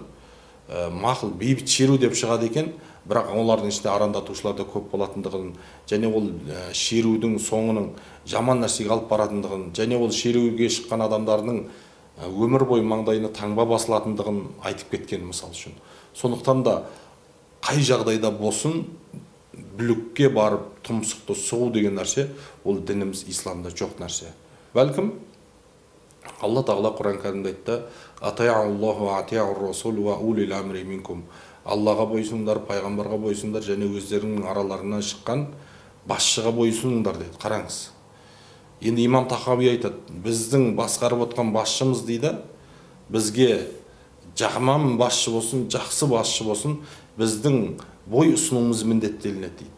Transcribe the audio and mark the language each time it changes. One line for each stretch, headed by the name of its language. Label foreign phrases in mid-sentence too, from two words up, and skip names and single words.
Kazakh: Мақұл бейбіт шеру деп шығады екен, бірақ олардың ішінде арандатушылар да көп болатындығын, және ол шерудің соңының жаман нәрсеге алып баратындығын, және ол шеруге шыққан адамдардың өмір бойы маңдайына таңба басылатындығын айтып кеткен мысал үшін. Сондықтан да қай жағдайда болсын бүлікке барып тұмсықты сұғу деген нәрсе ол дініміз исламда жоқ нәрсе. Бәлкім Алла Тағала Құран кәрімде айтты:
Arabic: «أطيعوا الله وأطيعوا الرسول وأولي الأمر منكم».
Kazakh: Аллаға бойсыңдар, пайғамбарға бойсыңдар, және өздерінің араларынан шыққан басшыға бойсыңдар деді. Қараңыз. Енді имам Тахауи айтады, біздің басқарып отқан басшымыз дейді, бізге жаман басшы болсын, жақсы басшы болсын, біздің бой ұсынуымыз міндеттелінеді дейді.